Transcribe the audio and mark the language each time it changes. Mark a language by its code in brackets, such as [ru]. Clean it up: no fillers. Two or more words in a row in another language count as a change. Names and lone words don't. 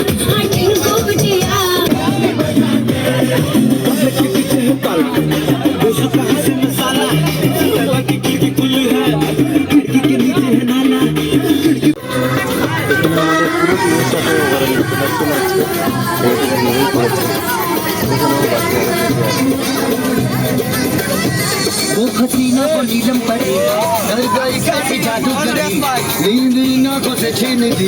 [bn] এখানে আমাদের পুরো টিমের সাথে [en] overall introduction [bn] আছে, এটা থেকে নিয়েই করেছে। এখানেও বাকি আরো যেতে আছে। [hi] वो हसीना को नीलम पड़े डर गई कैसी जादू करे नींद इन आंखों से छीन दी